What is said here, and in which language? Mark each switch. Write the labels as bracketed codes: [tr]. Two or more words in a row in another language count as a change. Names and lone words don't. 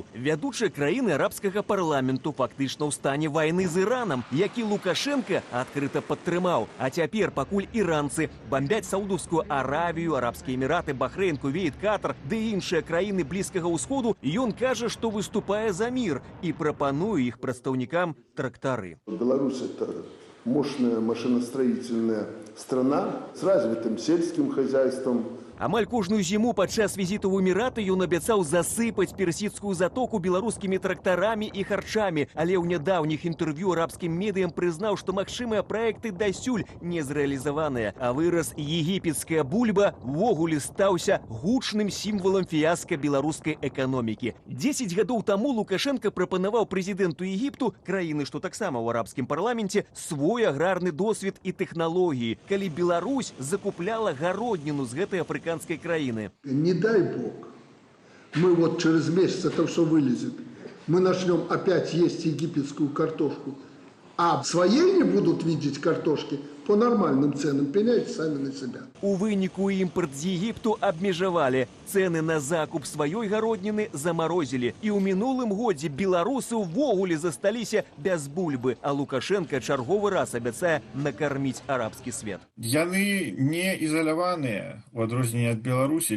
[be] Вядучыя краіны арабскага парламенту фактычна ў стане вайны з Іранам, які Лукашэнка адкрыта падтрымаў. А цяпер, пакуль іранцы бамбяць Саудаўскую Аравію, Арабскія Эміраты, Бахрэйн, Кувейт, Катар ды іншыя краіны Блізкага ўсходу, ён кажа, што выступае за мір і прапануе іх прадстаўнікам трактары. [ru] Беларусь – это мощная машиностроительная страна с развитым сельским хозяйством. [be] Амаль кожную зіму падчас візіту ў Эміраты ён абяцаў засыпаць персідскую затоку беларускімі трактарамі і харчамі, але ў нядаўніх інтэрв'ю арабскім медыям прызнаў, што магчымыя праекты дасюль не зрэалізаваныя, а выраз егіпецкая бульба ўвогуле стаўся гучным сімвалам фіяска беларускай эканомікі. 10 гадоў таму Лукашэнка прапанаваў прэзідэнту Егіпту, краіны, што таксама ў арабскім парламенце, свой аграрны досвед і тэхналогіі, калі Беларусь закупляла гародніну з гэтай афрыканскай краины. [ru] Не дай бог, мы вот через месяц это все вылезет, мы начнем опять есть египетскую картошку, а своей не будут видеть картошки по нормальным ценам, пеняйте сами на себя. [be] У выніку імпорт з Егіпту абмежавалі. Цэны на закуп сваёй гародніны замарозілі. І ў мінулым годзе беларусы ўвогуле засталіся без бульбы, а Лукашэнка чарговы раз абяцае накарміць арабскі свет. Яны не ізаляваныя, у адрозненне ад Беларусі.